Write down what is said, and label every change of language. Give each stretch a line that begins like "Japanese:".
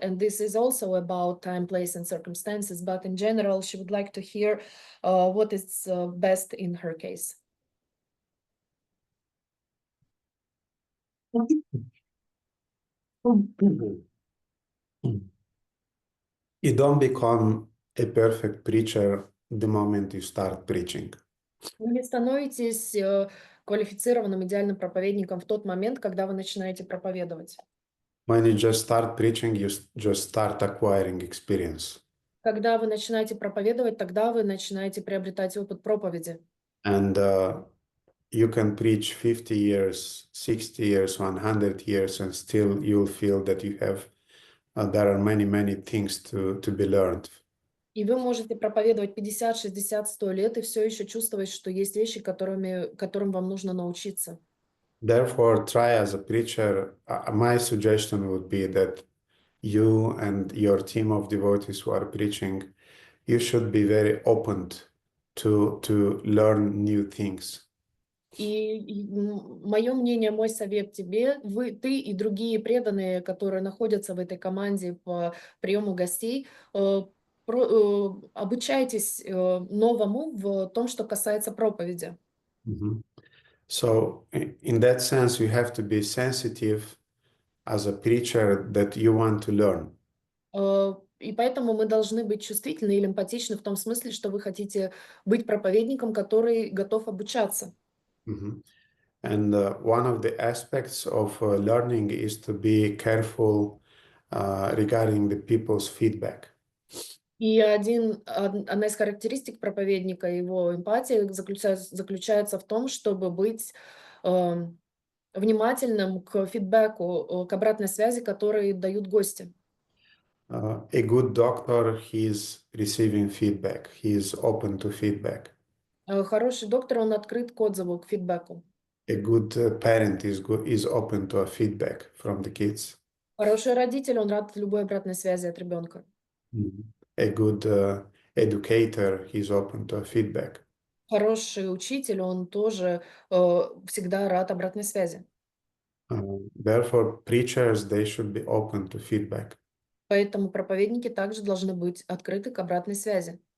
English: And this is also about time, place, and circumstances. But in general, she would like to hear what is best in her case. You don't become a perfect preacher the moment you start preaching.
Russian: Вы не становитесь квалифицированным идеальным проповедником в тот момент, когда вы начинаете проповедовать.
English: When you just start preaching, you just start acquiring experience.
Russian: Когда вы начинаете проповедовать, тогда вы начинаете приобретать опыт проповеди.
English: And you can preach 50 years, 60 years, 100 years, and still you'll feel that you have, there are many, many things to be learned.
Russian: И вы можете проповедовать 50, 60, 100 лет и все еще чувствовать, что есть вещи, которым вам нужно научиться.
English: Therefore, try as a preacher, my suggestion would be that you and your team of devotees who are preaching, you should be very open to learn new things.
Russian: И мое мнение, мой совет тебе, ты и другие преданные, которые находятся в этой команде по приему гостей, обучайтесь новому в том, что касается проповеди. Mm-hmm.
English: So in that sense, you have to be sensitive as a preacher that you want to learn.
Russian: И поэтому мы должны быть чувствительны или эмпатичны в том смысле, что вы хотите быть проповедником, который готов обучаться. Mm-hmm.
English: And one of the aspects of learning is to be careful regarding the people's feedback.
Russian: И одна из характеристик проповедника, его эмпатии заключается в том, чтобы быть внимательным к фидбэку, к обратной связи, которые дают гости.
English: A good doctor, he is receiving feedback. He is open to feedback.
Russian: Хороший доктор, он открыт к отзыву, к фидбэку.
English: A good parent is open to a feedback from the kids.
Russian: Хороший родитель, он рад любой обратной связи от ребенка.
English: A good educator, he is open to a feedback.
Russian: Хороший учитель, он тоже всегда рад обратной связи.
English: Therefore, preachers, they should be open to feedback.
Russian: Поэтому проповедники также должны быть открыты к обратной связи.